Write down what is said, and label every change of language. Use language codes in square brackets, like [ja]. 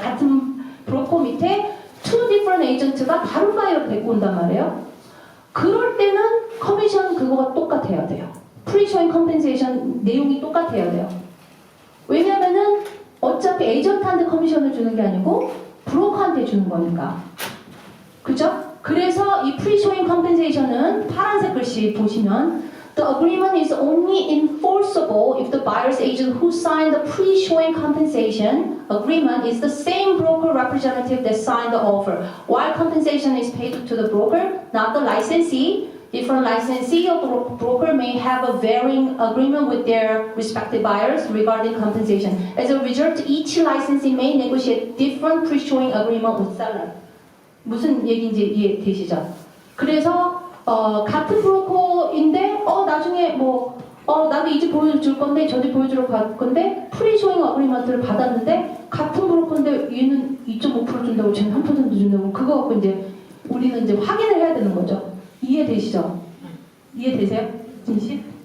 [ko] 같은 브로커 밑에 [en] two different agent [ko] 가 다른 바이어를 데리고 온단 말이에요. 그럴 때는 커미션 그거가 똑같아야 돼요. pre-showing compensation 내용이 똑같아야 돼요. 왜냐면은 어차피 에이전트한테 커미션을 주는 게 아니고 브로커한테 주는 거니까. 그죠? 그래서 이 pre-showing compensation은 파란색 글씨 보시면 [en] The agreement is only enforceable if the buyer's agent who signed the pre-showing compensation agreement is the same broker representative that signed the offer. While compensation is paid to the broker, not the licensee, different licensee or broker may have a varying agreement with their respective buyers regarding compensation. As a result, each licensee may negotiate different pre-showing agreement with seller. [ko] 무슨 얘기인지 이해되시죠? 그래서 같은 브로커인데 나중에 나도 이 집 보여줄 건데 저 집 보여주러 갈 건데 프리쇼잉 어그리먼트를 받았는데 같은 브로커인데 얘는 2.5% 준다고 쟤는 1% 준다고 그거 갖고 이제 우리는 이제 확인을 해야 되는 거죠. 이해되시죠? 이해되세요? 진씨?